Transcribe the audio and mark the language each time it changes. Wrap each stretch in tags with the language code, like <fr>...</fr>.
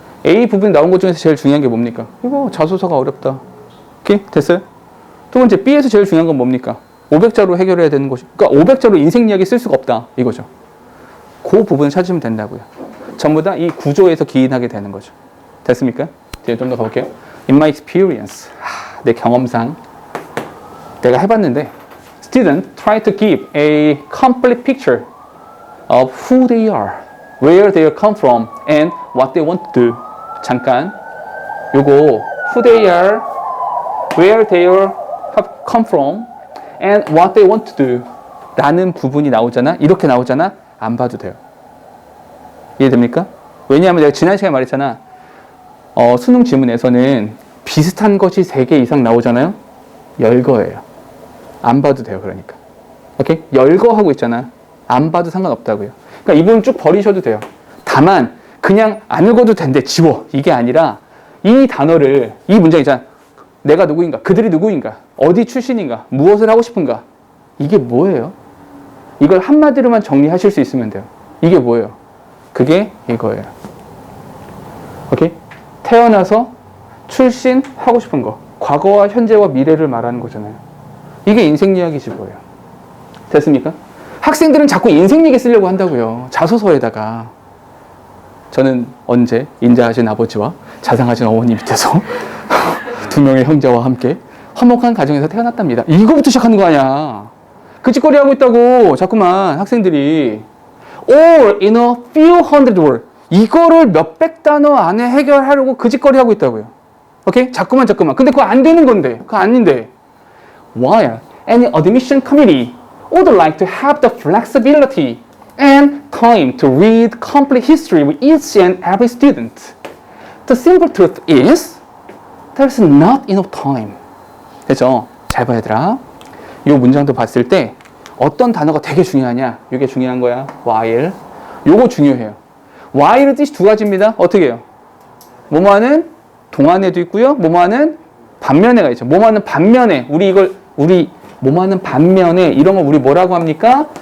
<ko>A 부분 나온 것 중에서 제일 중요한 게 뭡니까? 이거 자소서가 어렵다. 오케이? 됐어요? 두 번째, B에서 제일 중요한 건 뭡니까? 500자로 해결해야 되는 것이. 그러니까 500자로 인생 이야기 쓸 수가 없다. 이거죠. 그 부분을 찾으면 된다고요. 전부 다 이 구조에서 기인하게 되는 거죠. 됐습니까? 뒤에 좀 더 가볼게요.</ko> <en>In my experience,</en> <ko>내 경험상 내가 해봤는데</ko> <en>students try to give a complete picture of who they are, where they come from, and what they want to do.</en> <ko>잠깐, 요거</ko> <en>who they are, where they have come from, and what they want to do</en> <ko>라는 부분이 나오잖아. 이렇게 나오잖아. 안 봐도 돼요. 이해됩니까? 왜냐하면 내가 지난 시간에 말했잖아. 수능 지문에서는 비슷한 것이 3개 이상 나오잖아요. 열거예요. 안 봐도 돼요. 그러니까. 오케이? 열거하고 있잖아. 안 봐도 상관없다고요. 그러니까 이 부분 쭉 버리셔도 돼요. 다만 그냥 안 읽어도 된대. 지워. 이게 아니라 이 단어를, 이 문장 있잖아. 내가 누구인가? 그들이 누구인가? 어디 출신인가? 무엇을 하고 싶은가? 이게 뭐예요? 이걸 한마디로만 정리하실 수 있으면 돼요. 이게 뭐예요? 그게 이거예요. 오케이? 태어나서 출신, 하고 싶은 거. 과거와 현재와 미래를 말하는 거잖아요. 이게 인생 이야기지 뭐예요. 됐습니까? 학생들은 자꾸 인생 얘기 쓰려고 한다고요. 자소서에다가. 저는 언제 인자하신 아버지와 자상하신 어머니 밑에서 2명의 형제와 함께 화목한 가정에서 태어났답니다. 이거부터 시작하는 거 아니야. 그 짓거리 하고 있다고. 자꾸만 학생들이</ko> <en>all in a few hundred words.</en> <ko>이거를 몇백 단어 안에 해결하려고 그 짓거리 하고 있다고요. 오케이? 자꾸만. 근데 그거 안 되는 건데. 그거 아닌데.</ko> <en>While any admission committee would like to have the flexibility and time to read complete history with each and every student. The simple truth is there's not enough time.</en> <ko>그죠? 잘 봐야 되라. 이 문장도 봤을 때 어떤 단어가 되게 중요하냐? 이게 중요한 거야. while. 요거 중요해요. while의 뜻이 2가지입니다. 어떻게 해요? 뭐뭐하는 동안에도 있고요. 뭐뭐하는 반면에가 있죠. 뭐뭐하는 반면에. 우리 뭐뭐하는 반면에 이런 걸 우리 뭐라고 합니까?</ko>